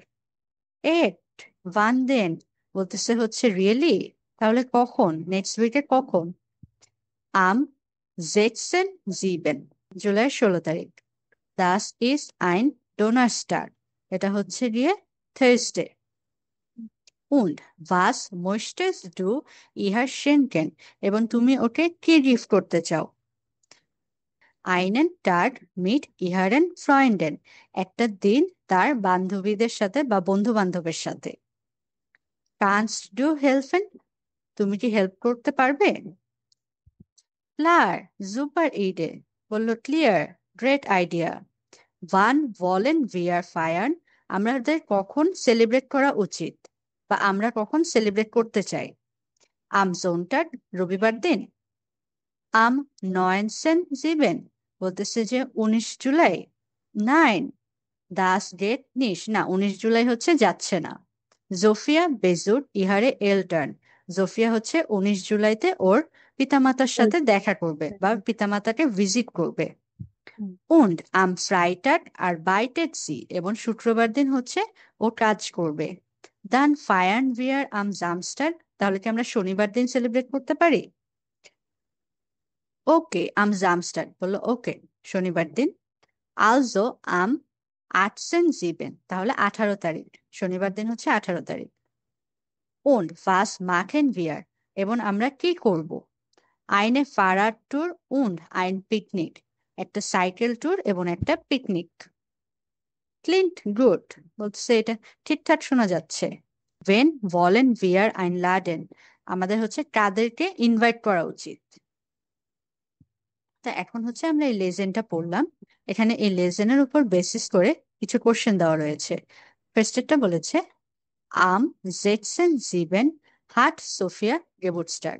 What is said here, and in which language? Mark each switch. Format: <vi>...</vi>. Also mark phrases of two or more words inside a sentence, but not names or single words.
<bn>এট ওয়ান দেন বলতেছে হচ্ছে রিয়েলি, তাহলে কখন? নেক্সট উইকে কখন? আম 16/7, জুলাই 16 তারিখ।</bn> <de>Das ist ein Donnerstag,</de> <bn>এটা হচ্ছে গিয়ে থার্সডে।</bn> <de>Und was möchtest du ihr schenken?</de> <bn>এবং তুমি ওকে কি গিফট করতে চাও?</bn> <de>einen Tag mit ihren Freunden,</de> <bn>একটা দিন তার বান্ধবীদের সাথে বা বন্ধু বান্ধবের সাথে।</bn> <de>Kannst du helfen?</de> <bn>তুমি কি হেল্প করতে পারবে?</bn> <de>Klar, super Idee,</de> <bn>বলল ক্লিয়ার,</bn> <en>great idea.</en> <de>Wann wollen wir feiern?</de> <bn>আমাদের কখন সেলিব্রেট করা উচিত বা আমরা কখন সেলিব্রেট করতে চাই?</bn> <de>Am Sonntag,</de> <bn>রবিবার দিন। Am 19/7, বলতেছে যে 19 জুলাই।</bn> <de>9, das geht nicht,</de> <bn>না 19 জুলাই হচ্ছে যাচ্ছে না। জোফিয়া</bn> <de>besucht ihre Eltern,</de> <bn>জোফিয়া হচ্ছে 19 জুলাইতে ওর পিতামাতার সাথে দেখা করবে বা পিতামাতাকে ভিজিট করবে।</bn> <de>Und am Freitag arbeitet sie,</de> <bn>এবং শুক্রবার দিন হচ্ছে ও কাজ করবে।</bn> <de>Dann feiern wir am Samstag,</de> <bn>তাহলে কি আমরা শনিবার দিন সেলিব্রেট করতে পারি? ওকে,</bn> <de>am Samstag,</de> <bn>বললো ওকে, শনিবার দিন।</bn> <de>Also am 18/7,</de> <bn>তাহলে 18 তারিখ, শনিবার দিন হচ্ছে 18 তারিখ।</bn> <de>Und was machen wir,</de> <bn>এবং আমরা কি করব?</bn> <de>Eine Fahrradtour und ein Picnic,</de> <bn>একটা সাইকেল ট্যুর এবং একটা পিকনিক।</bn> <de>Klingt gut,</de> <bn>বলছে এটা ঠিকঠাক শোনা যাচ্ছে।</bn> <de>Wen wollen wir einladen,</de> <bn>আমাদের হচ্ছে কাদেরকে ইনভাইট করা উচিত? তা এখন হচ্ছে আমরা এই লেজেন্ডটা পড়লাম। এখানে এই লেজেন্ডের উপর বেসিস করে কিছু কোশ্চেন দেওয়া রয়েছে। ফার্স্টেরটা বলেছে</bn> <de>am 16/7 hat Sophia Geburtstag.</de>